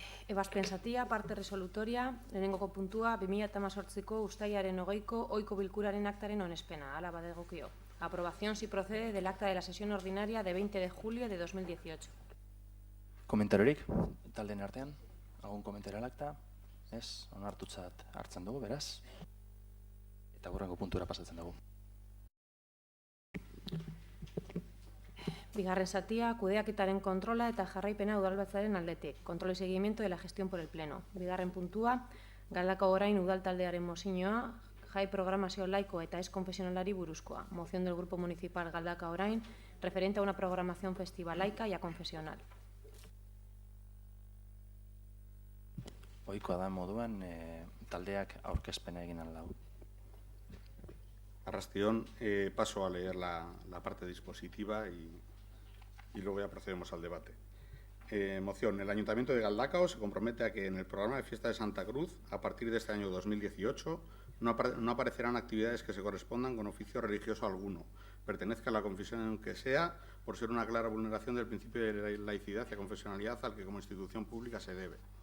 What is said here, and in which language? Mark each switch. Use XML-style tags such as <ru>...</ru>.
<eu>Ebazpen zatia,</eu> <es>parte resolutoria,</es> <eu>lehenengoko puntua, 2018ko uztailaren 20ko ohiko bilkuraren aktaren onespena, hala badegokio.</eu> <es>Aprobación si procede del acta de la sesión ordinaria de 20 de julio de 2018.</es> <eu>Komentariorik, taldeen artean,</eu> <es>algun komentario al acta,</es> <eu>ez, onartutzat hartzen dugu, beraz, eta hurrengo puntura pasatzen dugu. Bigarren zatia, kudeaketaren kontrola eta jarraipena udalbatzaren aldetik.</eu> <es>Kontrol y seguimiento de la gestión por el Pleno.</es> <eu>Bigarren puntua, Galdakao orain udaltaldearen mozioa, jai programazio laiko eta ez konfesionalari buruzkoa.</eu> <es>Moción del Grupo Municipal Galdakao orain, referente a una programación festiva laica y a confesional.</es> <eu>Ohikoa da moduan, taldeak aurkezpena egin al lau.</eu> <es>Arrastion, paso a leer la parte dispositiva y luego ya procedemos al debate. Moción. El Ayuntamiento de Galdakao se compromete a que en el programa de Fiesta de Santa Cruz, a partir de este año 2018, no aparecerán actividades que se correspondan con oficio religioso alguno, pertenezca a la confesión que sea, por ser una clara vulneración del principio de laicidad y confesionalidad al que como institución pública se debe.</es>